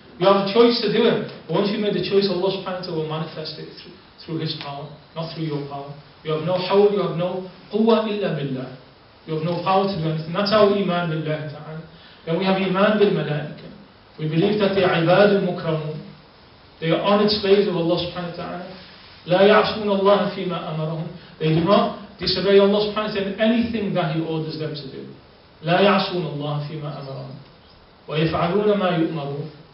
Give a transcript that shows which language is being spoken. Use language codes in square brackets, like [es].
[en] You have a choice to do it. But once you made the choice, Allah subhanahu wa ta'ala will manifest it through His power, not through your power. You have no hawl, you have no quwwa illa billah. You have no power to do anything. That's our iman billah ta'ala. Then we have iman bil malaika. We believe that they are ibad al-mukramun. They are honored slaves of Allah subhanahu wa ta'ala. [ar] لا يعصون الله فيما أمرهم. [en] They do not disobey Allah subhanahu wa ta'ala in anything that He orders them to do. [ar] لا يعصون الله فيما أمرهم ويفعلون ما يؤمرون.